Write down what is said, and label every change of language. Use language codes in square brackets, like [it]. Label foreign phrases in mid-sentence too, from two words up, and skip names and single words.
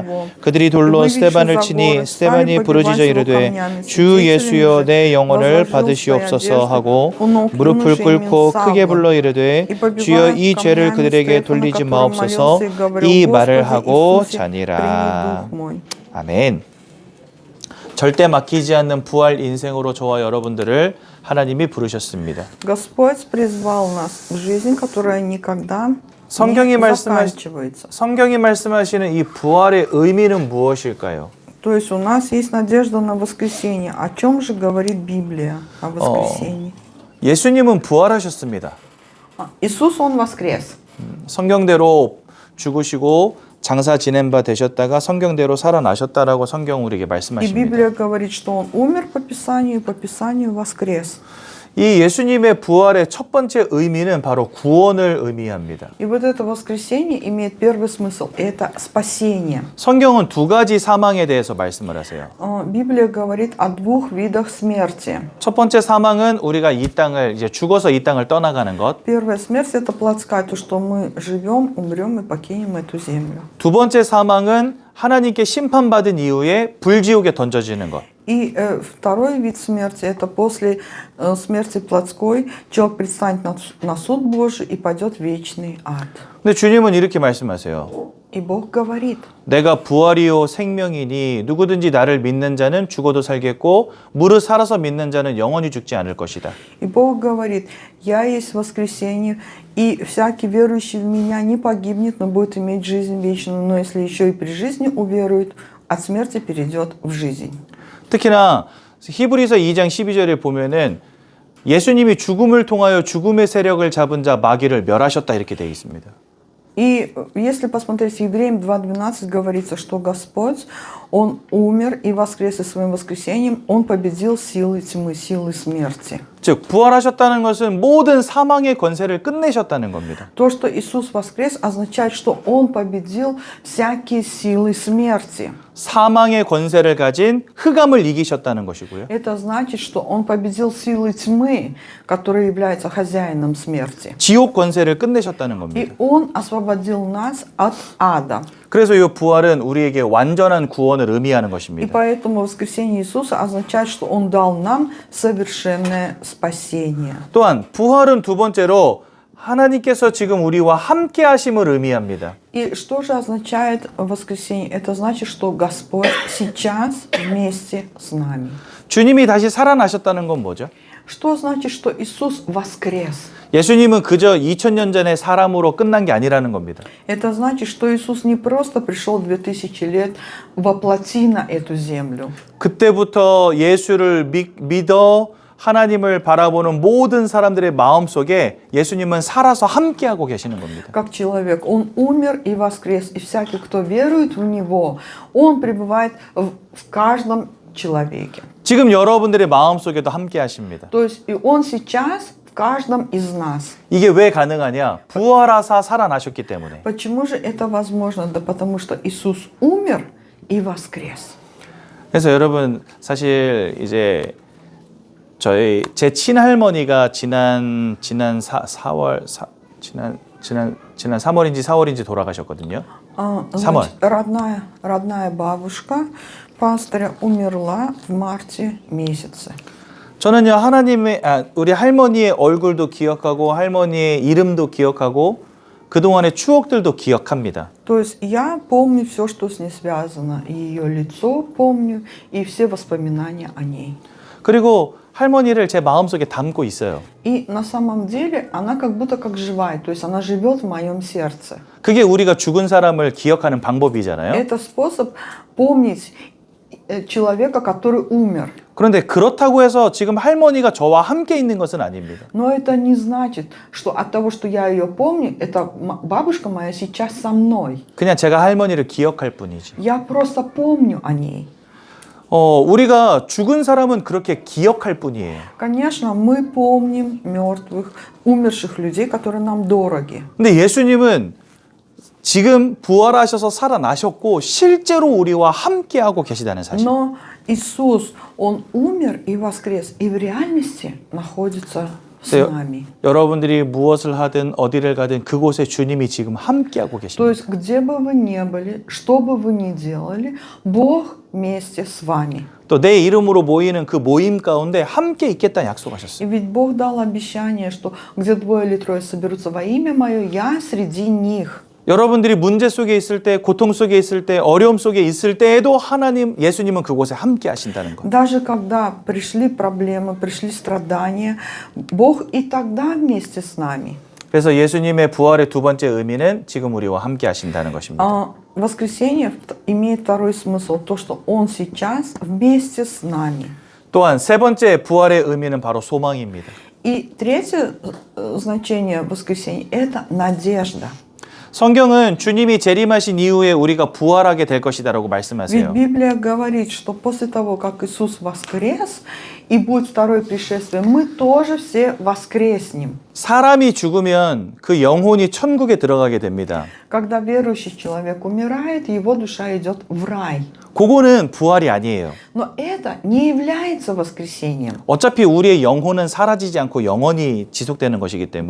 [ko] 그들이 돌로 스데반을 치니 스데반이 부르짖어 이르되 주 예수여 내 영혼을 받으시옵소서 하고 무릎을 꿇고 크게 불러 이르되 주여 이 죄를 그들에게 돌리지 마옵소서 이 말을 하고 자니라. 아멘. 절대 막히지 않는 부활 인생으로 저와 여러분들을 하나님이 부르셨습니다. [ru] Господь призвал нас в жизнь, которая никогда [ko] 성경이 [ru] не заканчивается. [ko] 말씀하시는 이 부활의 의미는 무엇일까요? [ru] То есть у нас есть надежда на воскресенье. О чем же говорит Библия о воскресенье? [ko] 예수님은 부활하셨습니다. [ru] Иисус, Он воскрес. [ko] 성경대로 죽으시고 장사 지낸 바 되셨다가 성경대로 살아나셨다라고 성경 우리에게 [ru] И [ko] 말씀하십니다. [ru] Библия говорит, что Он умер по Писанию, и по Писанию воскрес. [ko] 이 예수님의 부활의 첫 번째 의미는 바로 구원을 의미합니다. [ru] И вот это воскресение имеет первый смысл. Это спасение. [ko] 성경은 두 가지 사망에 대해서 말씀을 하세요. [ru] Библия говорит о двух видах смерти. [ko] 첫 번째 사망은 우리가 이 땅을 이제 죽어서 이 땅을 떠나가는 것. [ru] Первая смерть – это плотская, то, что мы живем, умрем и покинем эту землю. [ko] 두 번째 사망은 하나님께 심판받은 이후에 불지옥에 던져지는 것. [ru] И второй вид смерти – это после смерти плотской человек предстанет на суд Божий и пойдет в вечный ад. [ko] 근데 주님은 이렇게 말씀하세요. [ru] И Бог говорит, [ko] 내가 부활이요 생명이니 누구든지 나를 믿는 자는 죽어도 살겠고 무릇 살아서 믿는 자는 영원히 죽지 않을 것이다. [ru] и Бог говорит, «Я есть воскресенье, и всякий верующий в Меня не погибнет, но будет иметь жизнь вечную, но если еще и при жизни уверует, от смерти перейдет в жизнь». [ko] 특히나 히브리서 2장 12절에 보면은 예수님이 죽음을 통하여 죽음의 세력을 잡은 자 마귀를 멸하셨다 이렇게 되어 있습니다. [ru] И если посмотреть Евреям 2.12, говорится, что Господь, Он умер и воскрес, и своим воскресением Он победил силы тьмы, силы смерти. [ko] 즉 부활하셨다는 것은 모든 사망의 권세를 끝내셨다는 겁니다. [ru] То, что Иисус воскрес, означает, что Он победил всякие силы смерти. [ko] 사망의 권세를 가진 흑암을 이기셨다는 것이고요. [ru] Это значит, что Он победил силы тьмы, которые являются хозяином смерти. [ko] 지옥 권세를 끝내셨다는 [ru] И [ko] 겁니다. [ru] Он освободил нас от ада. [ko] 그래서 이 부활은 우리에게 완전한 구원을 의미하는 [ru] И [ko] 것입니다. [ru] поэтому воскресение Иисуса означает, что Он дал нам совершенное спасение. [ko] 또한 부활은 두 번째로 하나님께서 지금 우리와 함께 하심을 의미합니다. [ru] И что же означает воскресение? Это значит, что Господь сейчас вместе с нами. [ko] 주님이 다시 살아나셨다는 건 뭐죠? [ru] Что значит, что Иисус воскрес? [ko] 예수님은 그저 2000년 전의 사람으로 끝난 게 아니라는 겁니다. [ru] Это значит, что Иисус не просто пришел 2000 лет воплоти на эту землю. [ko] 그때부터 예수를 믿어 하나님을 바라보는 모든 사람들의 마음속에 예수님은 살아서 함께하고 계시는 겁니다. [ru] Как человек, он умер и воскрес, и всякий, кто верует в него, он пребывает в каждом человеке. [ko] 지금 여러분들의 마음속에도 함께 하십니다. [ru] То есть и он сейчас в каждом из нас. [ko] 이게 왜 가능하냐? 부활하사 살아나셨기 때문에. [ru] Почему же это возможно? Да потому что Иисус умер и воскрес. [ko] 그래서 여러분 사실 이제 제 친할머니가 지난 3월인지 4월인지 돌아가셨거든요. 3월. [ru] Родная бабушка пастыря умерла в марте месяце. [ko] 저는요 우리 할머니의 얼굴도 기억하고 할머니의 이름도 기억하고 그동안의 추억들도 기억합니다. [ru] То есть я помню все, что с ней связано, и ее лицо помню, и все воспоминания о ней. [ko] 그리고 할머니를 제 마음속에 담고 있어요. [ru] И на самом деле она как будто как живая, то есть она живет в моем сердце. [ko] 그게 우리가 죽은 사람을 기억하는 방법이잖아요. [ru] Это способ помнить человека, который умер. [ko] 그런데 그렇다고 해서 지금 할머니가 저와 함께 있는 것은 아닙니다. [ru] Но это не значит, что от того, что я ее помню, эта бабушка моя сейчас со мной. [ko] 그냥 제가 할머니를 기억할 뿐이지. [ru] Я просто помню о ней. [ko] 우리가 죽은 사람은 그렇게 기억할 뿐이에요. [ru] Конечно, мы помним мертвых, умерших людей, которые нам дороги. [ko] 근데 예수님은 지금 부활하셔서 살아나셨고 실제로 우리와 함께하고 계시다는 사실. [ru] Но Иисус, Он умер и воскрес, и в реальности находится с нами. [ko] 여러분들이 무엇을 하든 어디를 가든 그곳에 주님이 지금 함께하고 [ru] То [ko] 계십니다. [ru] есть, где бы вы ни были, что бы вы ни делали, Бог вместе с вами. [ko] 또 내 이름으로 모이는 그 모임 가운데 함께 있겠다 약속하셨어요. [ru] И ведь Бог дал обещание, что где двое или трое соберутся во имя Мое, Я среди них. [ko] 여러분들이 문제 속에 있을 때, 고통 속에 있을 때, 어려움 속에 있을 때에도 예수님은 그곳에 함께 하신다는 것. [ru] Даже когда пришли проблемы, пришли страдания, Бог и тогда вместе с нами. [ko] 그래서 예수님의 부활의 두 번째 의미는 지금 우리와 함께 하신다는 것입니다. [ru] Воскресенье имеет второй смысл, то, что Он сейчас вместе с нами. [ko] 또한 세 번째 부활의 의미는 바로 소망입니다. [ru] И третье значение воскресенья – это надежда. [ko] 성경은 주님이 재림하신 이후에 우리가 부활하게 될 것이다라고 [ru] Ведь [ko] 말씀하세요. [ru] Библия говорит, что после того, как Иисус воскрес и будет второе пришествие, мы тоже все воскреснем. [ko] 사람이 죽으면 그 영혼이 천국에 들어가게 됩니다. [ru] Когда верующий человек умирает, его душа идет в рай. [ko] 그거는 부활이 아니에요. [ru] Но это не является воскресением. [ko] 어차피 우리의 영혼은 사라지지 않고 영원히 지속되는 것이기 때문에